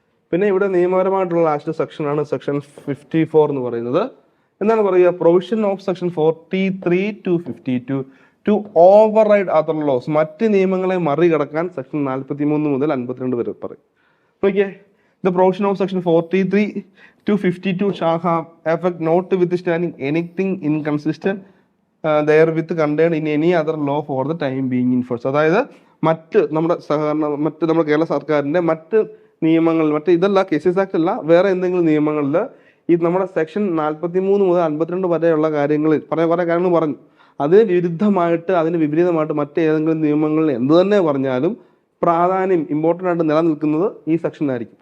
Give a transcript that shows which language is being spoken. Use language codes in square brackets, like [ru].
[ml] പിന്നെ ഇവിടെ നിയമപരമായിട്ടുള്ള ലാസ്റ്റ് സെക്ഷനാണ് സെക്ഷൻ 54 എന്ന് പറയുന്നത്. എന്താണ് പറയുക, [en] provision of section 43 to 52 to override other laws, [ml] മറ്റ് നിയമങ്ങളെ മറികടക്കാൻ സെക്ഷൻ 43 മുതൽ 52 വരെ പറയും. [en] നോക്കിയേ, the provision of section 43 to 52 shall have effect notwithstanding anything inconsistent therewith contained in any other law for the time being in force. [ml] അതായത് മറ്റ് നമ്മുടെ കേരള സർക്കാരിന്റെ മറ്റ് നിയമങ്ങൾ, മറ്റ് ഇതല്ല കേസസ് ആക്ട് അല്ല, വേറെ എന്തെങ്കിലും നിയമങ്ങളിൽ ഈ നമ്മുടെ സെക്ഷൻ 43 മുതൽ 52 വരെയുള്ള കാര്യങ്ങളിൽ കുറെ കാര്യങ്ങൾ പറഞ്ഞു. അതിന് വിരുദ്ധമായിട്ട്, അതിന് വിപരീതമായിട്ട് മറ്റേതെങ്കിലും നിയമങ്ങളിൽ എന്ത് തന്നെ പറഞ്ഞാലും പ്രാധാന്യം ഇമ്പോർട്ടൻ്റ് ആയിട്ട് നിലനിൽക്കുന്നത് ഈ സെക്ഷനായിരിക്കും.